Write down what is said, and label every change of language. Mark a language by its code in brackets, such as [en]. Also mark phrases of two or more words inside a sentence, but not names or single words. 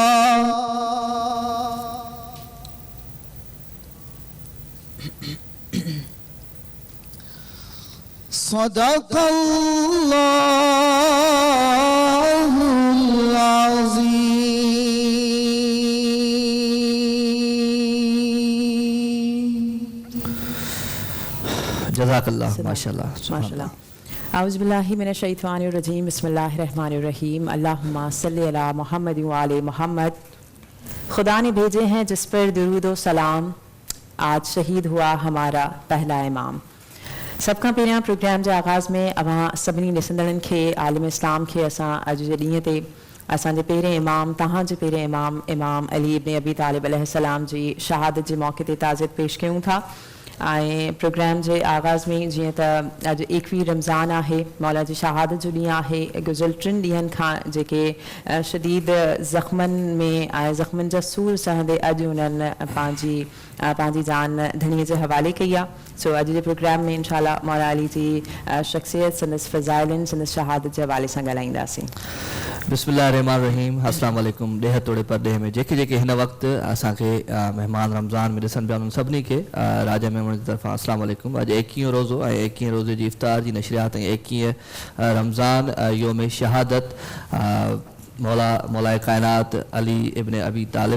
[ar] صدق الله العظيم. جزاک اللہ. ماشاء اللہ ماشاء اللہ. اعوذ باللہ من الشیطان الرجیم. بسم اللہ الرحمن الرحیم. اللہم صلی علی محمد وعلی محمد. [ur] خدا نے بھیجے ہیں جس پر درود و سلام. آج شہید ہوا ہمارا پہلا امام. [sd] سب کا پہریاں پروگرام کے آغاز میں اواں سبھی ॾिसंदड़नि खे आलिम इस्लाम खे असां अॼु जे ॾींहं ते असांजे पहिरें इमाम तव्हांजे पहिरें इमाम अली इब्न अबी तालिब अलैहिस्सलाम जी शहादत जे मौक़े ते ताज़ियत पेश कयूं था. ऐं प्रोग्राम जे आगाज़ में जीअं त अॼु 21 रमज़ान आहे, मौला जी शहादत जो ॾींहुं आहे. गुज़िरियल 3 ॾींहंनि खां जेके शदीद ज़ख़्मनि में ऐं ज़ख़्मनि जा सूर सहंदे अॼु उन्हनि पंहिंजी जान धणीअ जे हवाले कई आहे. सो अॼु जे प्रोग्राम में इंशाअल्लाह मौला अली जी शख़्सियत, संदसि फ़ज़ाइलनि, संदसि शहादत जे हवाले सां ॻाल्हाईंदासीं. [ar] बिस्मिल्लाहिर्रहमानिर्रहीम. السلام عليكم. [sd] ॾेह तोड़े परॾेह में जेके हिन वक़्तु असांखे महिमान रमज़ान में ॾिसनि पिया उन्हनि सभिनी खे राजा मेमण जी तरफ़ां [ar] السلام عليكم. [sd] अॼु 21 रोज़ो ऐं 21 रोज़े जी इफ़्तार जी नशरियात ऐं 21 रमज़ान योम शहादत मौला कायनात अली इब्न अबी तालिब.